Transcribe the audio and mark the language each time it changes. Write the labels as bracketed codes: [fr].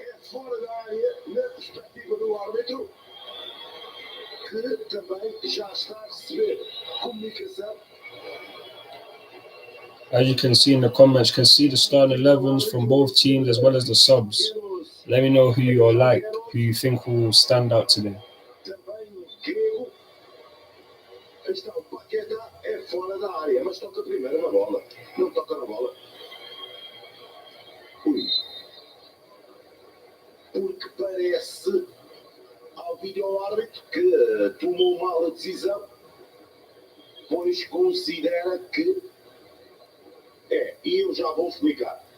[pt] Fora da área, na perspectiva do árbitro, que também já está a receber comunicação. [en] As you can see in the comments, you can see the starting 11s from both teams as well as the subs. Let me know who you are like, who you think will stand out today. [pt] Também grego. Aí está o Paqueta, é fora da área, mas toca primeiro na bola. Não toca na bola. Ui. Porque parece ao vídeo-árbitro que tomou mal a decisão, pois considera que e eu já vou explicar.